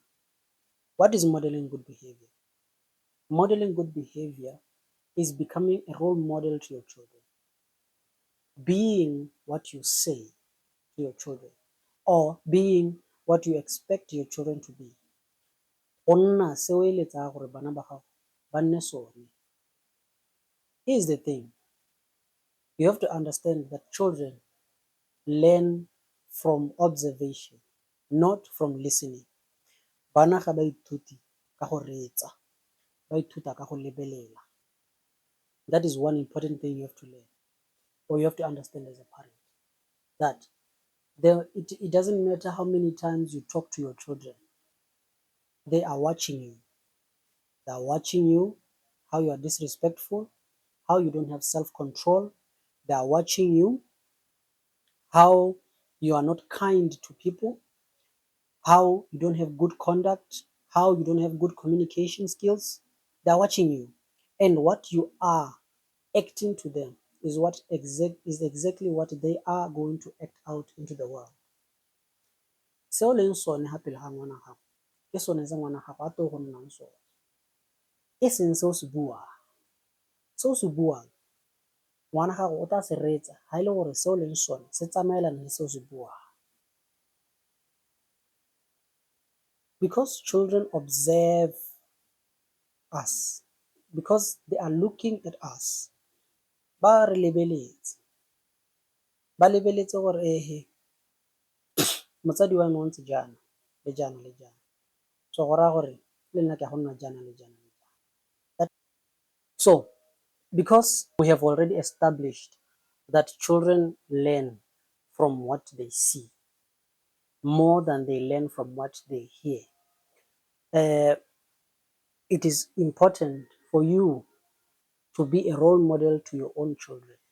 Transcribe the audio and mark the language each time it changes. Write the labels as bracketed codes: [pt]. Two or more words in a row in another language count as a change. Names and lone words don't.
[en] What is modeling good behavior? Modeling good behavior is becoming a role model to your children, being what you say to your children, or being what you expect your children to be. [tn] Go nna se o eletsang gore bana ba gago ba nne sone. [en] Here's the thing, you have to understand that children learn from observation, not from listening. [tn] Bana ga ba ithuti ka go reetsa, ba ithuta ka go lebelela. [en] That is one important thing you have to learn, or you have to understand as a parent, that it doesn't matter how many times you talk to your children, they are watching you. They are watching you, how you are disrespectful, how you don't have self-control. They are watching you, how you are not kind to people, how you don't have good conduct, how you don't have good communication skills. They are watching you. And what you are acting to them is exactly what they are going to act out into the world. [tn] Se o leng sone ga pele ga ngwana gago ke sone se ngwana gago a tlo go nnang sone, e seng se o se buang. Se o se buang ngwana gago o tla se reetsa ga e le gore se o leng sone se tsamaelana le se o se buang. [en] Because children observe us, because they are looking at us, [tn] ba re lebeletse, ba lebeletse gore ehe motsadi wa me o ntse jaana le jaana le jaana, so go raya gore le nna ke a go nna jaana le jaana le jaana. [en] So because we have already established that children learn from what they see more than they learn from what they hear, it is important for you to be a role model to your own children.